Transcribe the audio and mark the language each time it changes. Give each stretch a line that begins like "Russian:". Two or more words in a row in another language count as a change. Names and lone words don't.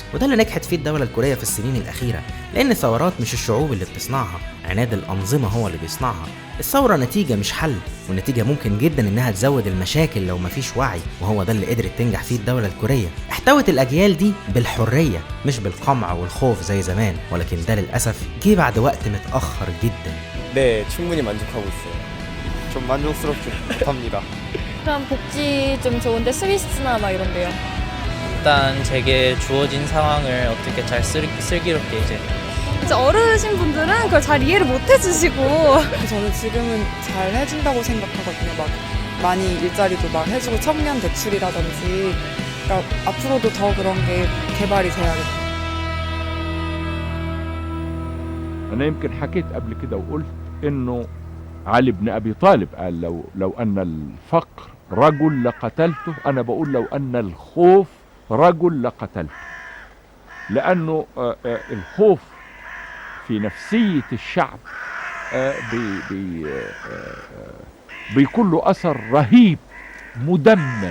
Arabic: وده اللي نجحت فيه الدوله الكوريه في السنين الاخيره، لان الثورات مش الشعوب اللي بتصنعها، عناد الانظمه هو اللي بيصنعها. الثوره نتيجه مش حل، والنتيجه ممكن جدا انها تزود المشاكل لو مفيش وعي، وهو ده اللي قدرت تنجح فيه الدوله الكوريه. احتوت الاجيال دي بالحريه مش بالقمع والخوف زي زمان، ولكن ده للاسف جه بعد وقت متاخر جدا.
Korean: 네, 충분히 만족하고 있어요. 좀 만족스럽지 못합니다. 그럼 복지 좀 좋은데 스위스나 막 이런데요. 일단 제게 주어진 상황을 어떻게 잘 슬기롭게 이제 어르신 분들은 그걸 잘 이해를 못 해주시고 저는 지금은 잘 해준다고 생각하거든요. 막 많이 일자리도 막 해주고 청년 대출이라든지, 그러니까 앞으로도 더 그런 게 개발이 돼야겠다.
Arabic: أنا يمكن حكيت قبل كده وقلت إنه علي بن أبي طالب قال لو أن الفقر رجل لقتلته، أنا بقول لو أن الخوف رجل لقتلته، لأنه الخوف في نفسية الشعب بيكون له أثر رهيب مدمر.